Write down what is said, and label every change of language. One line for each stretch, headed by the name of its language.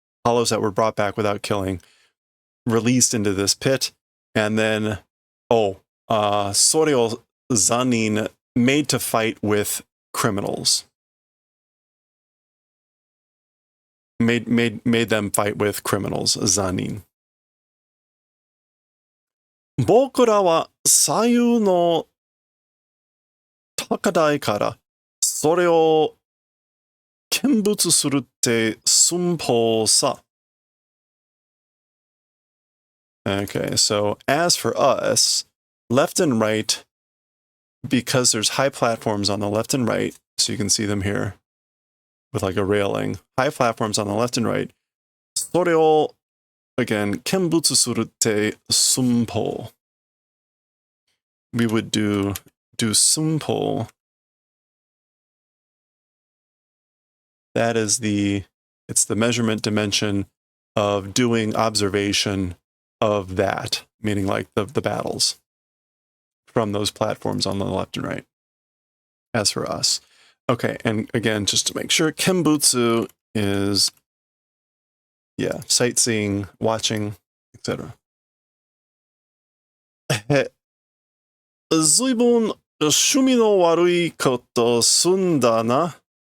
English: Hollows that were brought back without killing. Released into this pit. And then, Soryo Zanin made to fight with criminals. Made them fight with criminals, Zanin.
Japanese: 僕らは左右の高台からそれを見物するって寸法さ.
English: Okay, so as for us, left and right, because there's high platforms on the left and right, so you can see them here with like a railing, high platforms on the left and right,
Japanese: それを
English: again,
Japanese: 見物するって寸法.
English: We would do sunpo. That is it's the measurement dimension of doing observation of that, meaning like the battles from those platforms on the left and right. As for us. Okay, and again, just to make sure, Kenbutsu is, yeah, sightseeing, watching, etc.
Japanese: ずいぶん趣味の悪いことするんだな。